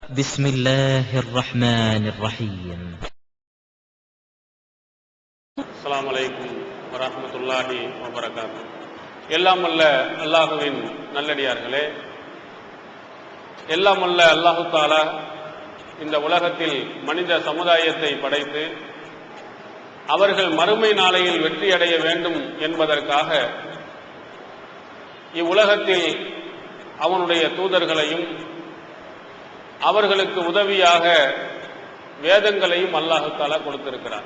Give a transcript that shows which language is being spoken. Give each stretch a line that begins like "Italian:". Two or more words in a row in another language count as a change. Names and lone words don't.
Arabic: بسم الله الرحمن الرحيم. السلام عليكم ورحمة الله وبركاته.
Tamil: எல்லாம் வல்ல அல்லாஹுவின் நல்லடியார்களே, எல்லாம் வல்ல
Arabic: الله تعالى
Tamil: இந்த உலகத்தில் மனித சமுதாயத்தை படைத்து அவர்கள் மறுமை நாளையில் வெற்றி அடைய வேண்டும் என்பதற்காக இவ்வுலகத்தில் அவனுடைய தூதர்களையும் அவர்களுக்கு உதவியாக வேதங்களையும்
Arabic: الله تعالى
Tamil: கொடுத்திருக்கிறார்.